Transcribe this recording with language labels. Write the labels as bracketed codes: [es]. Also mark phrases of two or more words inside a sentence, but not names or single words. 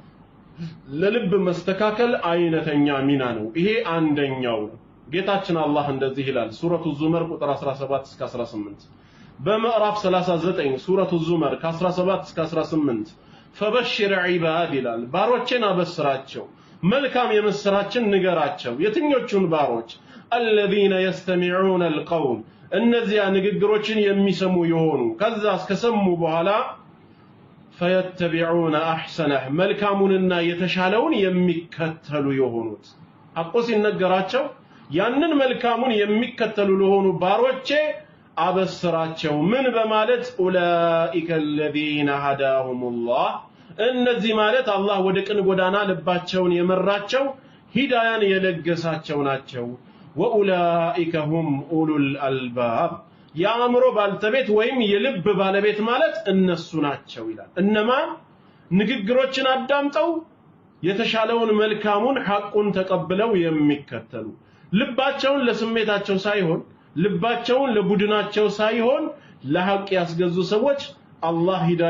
[am] ለልብ መስተካከል አይነተኛ ሚና ነው። ይሄ አንደኛው ነው። ጌታችን አላህ እንደዚህ ይላል ሱረቱ ዙመር ቁጥር 17 እስከ 18 በምዕራፍ 39 ሱረቱ ዙመር ከ17 እስከ 18 [ar] فبشر عباد [am] ይላል ባሮቼን አበስራቸው መልካም የምስራችን ንገራቸው። የትኞቹን ባሮች? [ar] الذين يستمعون القول [am] እነዚያ ንግግሮችን የሚሰሙ የሆኑ ከዛ እስከሰሙ በኋላ [ar] فيتبعون احسنه [am] መልካሙንና የተሻለውን የሚከተሉ የሆኑት። ሐቁ ሲነገራቸው ያንን መልካሙን የሚከተሉ ለሆኑ ባሮቼ አበስራቸው ምን በማለት ኡላኢከ [ar] الذين هداهم الله [am] እነዚህ ማለት አላህ ወደ ቅን ጎዳና ልባቸውን የመራቸው ሂዳያን የለገሳቸው ናቸው። [ar] وأولئك هم أولو الألباب [am] የአእምሮ ባልተቤት ወይም የልብ ባለቤት ማለት እነሱ ናቸው ይላል። እነማን? ንግግሮችን አዳምጠው የተሻለውን መልካሙን ሐቁን ተቀብለው የሚከተሉ ልባቸውን ለስሜታቸው ሳይሆን ልባቸውን ለቡድናቸው ሳይሆን ለሐቅ ያስገዙ ሰዎች አላህ ሂዳያ